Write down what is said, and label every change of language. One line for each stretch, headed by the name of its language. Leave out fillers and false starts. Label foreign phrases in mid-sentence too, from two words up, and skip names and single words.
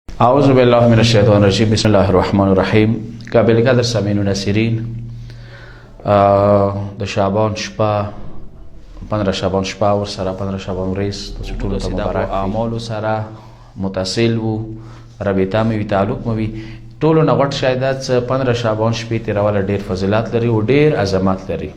Arabic: اعوذ باللہ من الشیطان الرجیم بسم اللہ الرحمن الرحیم.
Urdu: قابل قدر سامعین و ناصرین،
Pashto: د شعبان شپه 15 شعبان شپه ور سره 15 شعبان ورځ تاسو ټول ته مبارک. اعمال سره متصل وو، رابطه مې تعلق مې ټولو نه غټ شاید 15 شعبان شپې تیرول ډیر فضیلت لري او ډیر عظمت لري.